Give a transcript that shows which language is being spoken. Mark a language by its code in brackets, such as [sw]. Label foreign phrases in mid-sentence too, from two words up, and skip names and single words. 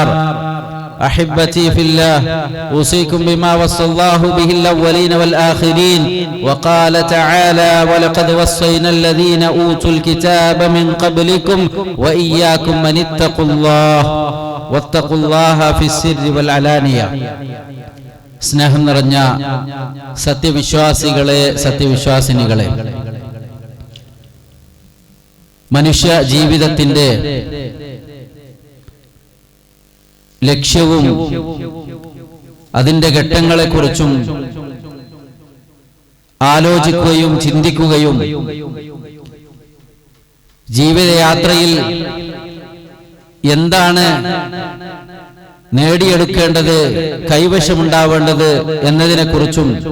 [ar] أحبتي في الله أوصيكم بما وصى الله به الأولين والآخرين وقال تعالى ولقد وصينا الذين أوتوا الكتاب من قبلكم وإياكم من اتقوا الله واتقوا الله في السر والعلانية [ml] സ്നേഹം നിറഞ്ഞ സത്യവിശ്വാസികളെ സത്യവിശ്വാസിനികളെ, മനുഷ്യ ജീവിതത്തിന്റെ ലക്ഷ്യവും അതിന്റെ ഘട്ടങ്ങളെക്കുറിച്ചും ആലോചിക്കുകയും ചിന്തിക്കുകയും ജീവിതയാത്രയിൽ എന്താണ് നേടിയെടുക്കേണ്ടത്, കൈവശമുണ്ടാവേണ്ടത് എന്നതിനെക്കുറിച്ചും